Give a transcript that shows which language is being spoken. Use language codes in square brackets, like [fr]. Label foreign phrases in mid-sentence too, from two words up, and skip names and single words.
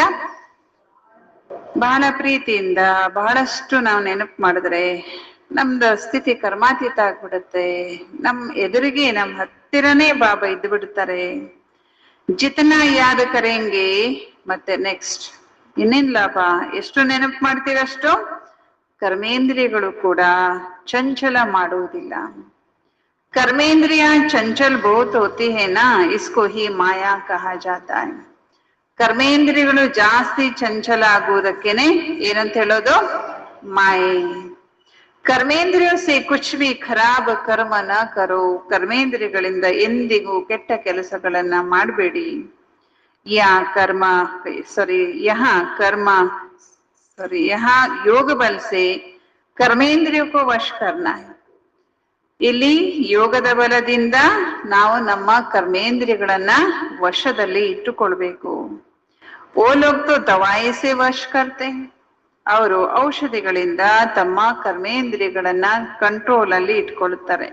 [kn] ಬಹಳ ಪ್ರೀತಿಯಿಂದ ಬಹಳಷ್ಟು ನಾವು ನೆನಪು ಮಾಡಿದ್ರೆ ನಮ್ದು ಸ್ಥಿತಿ ಕರ್ಮಾತೀತ ಆಗ್ಬಿಡುತ್ತೆ. ನಮ್ ಎದುರಿಗೆ, ನಮ್ ಹತ್ತಿರನೇ ಬಾಬಾ ಇದ್ದು ಬಿಡ್ತಾರೆ. [hi] जितना याद करेंगे. [kn] ಮತ್ತೆ ನೆಕ್ಸ್ಟ್ ಇನ್ನೇನ್ ಲಾಭ? ಎಷ್ಟು ನೆನಪು ಮಾಡ್ತೀರಷ್ಟು ಕರ್ಮೇಂದ್ರಿಯಗಳು ಕೂಡ ಚಂಚಲ ಮಾಡುವುದಿಲ್ಲ. [hi] कर्मेंद्रिया चंचल बहुत होती है ना, इसको ही माया कहा जाता है. [kn] ಕರ್ಮೇಂದ್ರಿಯಗಳು ಜಾಸ್ತಿ ಚಂಚಲ ಆಗುವುದಕ್ಕೇನೆ ಏನಂತ ಹೇಳೋದು? [hi] ಮಾಯೆ. कर्मेंद्रिय से कुछ भी खराब कर्म न करो. [kn] ಕರ್ಮೇಂದ್ರಿಯಗಳಿಂದ ಎಂದಿಗೂ ಕೆಟ್ಟ ಕೆಲಸಗಳನ್ನ ಮಾಡಬೇಡಿ. [hi] यहाँ योग बल से कर्मेंद्रियों को वश करना है. [kn] ಇಲ್ಲಿ ಯೋಗದ ಬಲದಿಂದ ನಾವು ನಮ್ಮ ಕರ್ಮೇಂದ್ರಿಯಗಳನ್ನ ವಶದಲ್ಲಿ ಇಟ್ಟುಕೊಳ್ಬೇಕು. [hi] ओ लोग तो दवाई से वश करते. [kn] ಅವರು ಔಷಧಿಗಳಿಂದ ತಮ್ಮ ಕರ್ಮೇಂದ್ರಿಯಗಳನ್ನ ಕಂಟ್ರೋಲ್ ಅಲ್ಲಿ ಇಟ್ಕೊಳ್ತಾರೆ.